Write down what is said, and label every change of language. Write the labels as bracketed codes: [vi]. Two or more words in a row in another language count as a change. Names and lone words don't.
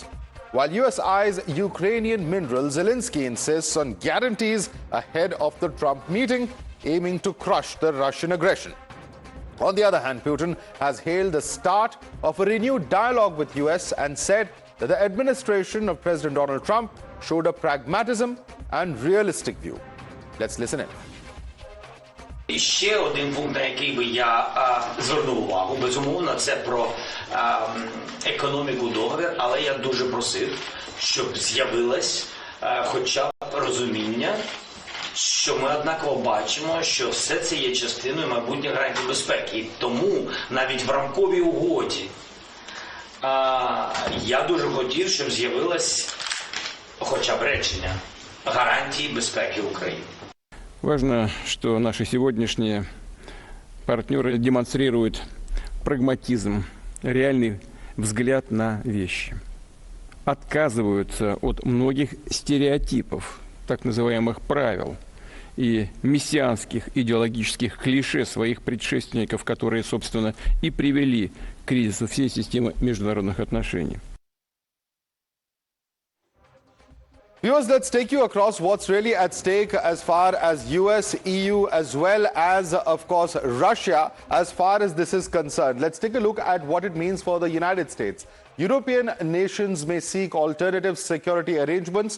[en] While US eyes Ukrainian minerals, Zelensky insists on guarantees ahead of the Trump meeting, aiming to crush the Russian aggression. On the other hand, Putin has hailed the start of a renewed dialogue with US and said that the administration of President Donald Trump showed a pragmatism and realistic view. Let's listen in. [uk] Ще один пункт, на який би я звернув увагу, безумовно, це про економіку договір, але я дуже просив, щоб з'явилось хоча б розуміння, що ми однаково бачимо, що все це є частиною майбутніх гарантій безпеки. І тому навіть в рамковій угоді я дуже хотів, щоб з'явилось хоча б речення гарантії безпеки України. [ru] Важно, что наши сегодняшние партнеры демонстрируют прагматизм, реальный взгляд на вещи. Отказываются от многих стереотипов, так называемых правил и мессианских идеологических клише своих предшественников, которые, собственно, и привели к кризису всей системы международных отношений. [en] Viewers, let's take you across what's really at stake as far as US, EU, as well as, of course, Russia, as far as this is concerned. Let's take a look at what it means for the United States. European nations may seek alternative security arrangements.